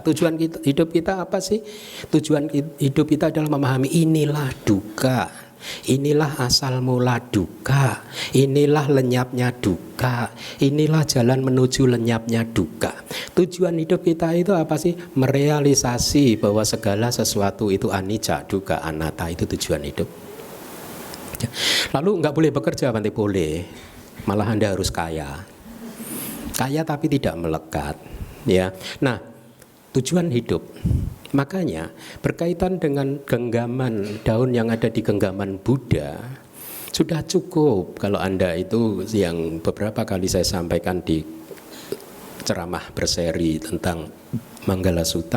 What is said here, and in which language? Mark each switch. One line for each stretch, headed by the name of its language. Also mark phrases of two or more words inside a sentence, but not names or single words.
Indonesian: Tujuan hidup kita apa sih? Tujuan hidup kita adalah memahami inilah duka. Inilah asal mula duka, inilah lenyapnya duka, inilah jalan menuju lenyapnya duka. Tujuan hidup kita itu apa sih? Merealisasi bahwa segala sesuatu itu
Pali: anicca, dukkha, anatta,
Indonesian: itu tujuan hidup. Lalu nggak boleh bekerja, Bante? Boleh, malah Anda harus kaya. Kaya tapi tidak melekat, ya. Nah, tujuan hidup. Makanya berkaitan dengan genggaman daun yang ada di genggaman Buddha sudah cukup kalau Anda itu yang beberapa kali saya sampaikan di ceramah berseri tentang Manggala Sutta.